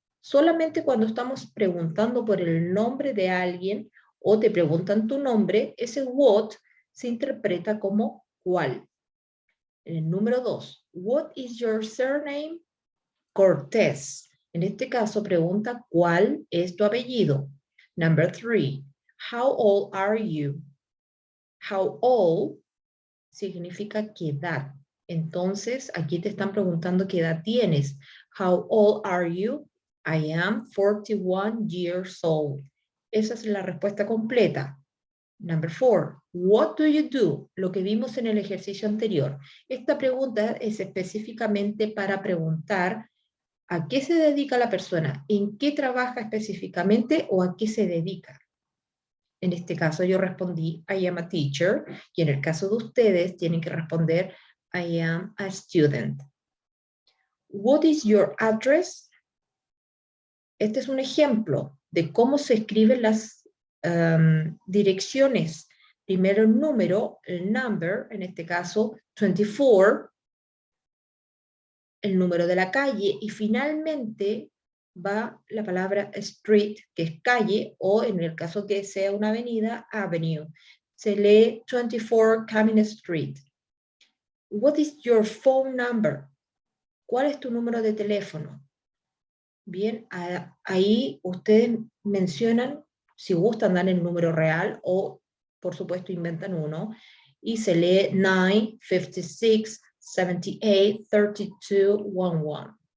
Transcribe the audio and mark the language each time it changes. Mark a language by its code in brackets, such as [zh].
[es] Solamente cuando estamos preguntando por el nombre de alguien o te preguntan tu nombre, ese what se interpreta como cuál. [en] Número 2. What is your surname? Cortés. [es] En este caso pregunta ¿cuál es tu apellido? [en] Number 3. How old are you? How old [es] significa qué edad. Entonces, aquí te están preguntando qué edad tienes. [en] How old are you? I am 41 years old. [es] Esa es la respuesta completa. [en] Number 4. What do you do? [es] Lo que vimos en el ejercicio anterior. Esta pregunta es específicamente para preguntar a qué se dedica la persona, en qué trabaja específicamente o a qué se dedica. En este caso yo respondí, [en] I am a teacher, [es] y en el caso de ustedes tienen que responder, [en] I am a student. What is your address? [es] Este es un ejemplo de cómo se escriben las direcciones. Primero el número, el number, en este caso 24, el número de la calle, y finalmente va la palabra street, que es calle, o en el caso que sea una avenida, avenue. Se lee 24 Camden Street. [en] What is your phone number? [es] ¿Cuál es tu número de teléfono? Bien, ahí ustedes mencionan si gustan dar el número real o, por supuesto, inventan uno, y se lee 9, 56, 78, 32, 11.